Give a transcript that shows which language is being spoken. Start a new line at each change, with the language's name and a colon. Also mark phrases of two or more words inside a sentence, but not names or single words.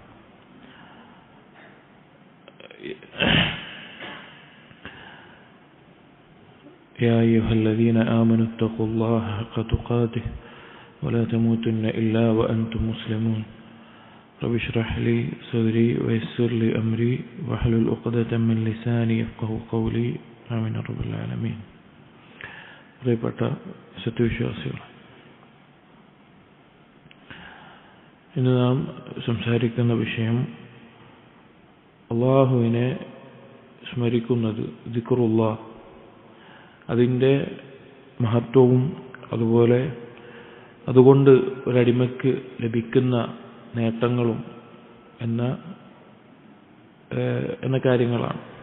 Arabic: يا أيها الذين آمنوا اتقوا الله حق تقاته ولا تموتن إلا وأنتم مسلمون. رب اشرح لي صدري ويسر لي أمري واحلل عقدة من لساني يفقهوا قولي. آمين رب العالمين.
Malayalam: പ്രിയപ്പെട്ട സത്യവിശ്വാസികൾ, ഇന്ന് നാം സംസാരിക്കുന്ന വിഷയം അള്ളാഹുവിനെ സ്മരിക്കുന്നത്, ദിക്റുല്ലാഹ്, അതിൻ്റെ മഹത്വവും അതുപോലെ അതുകൊണ്ട് ഒരടിമയ്ക്ക് ലഭിക്കുന്ന നേട്ടങ്ങളും എന്ന കാര്യങ്ങളാണ്.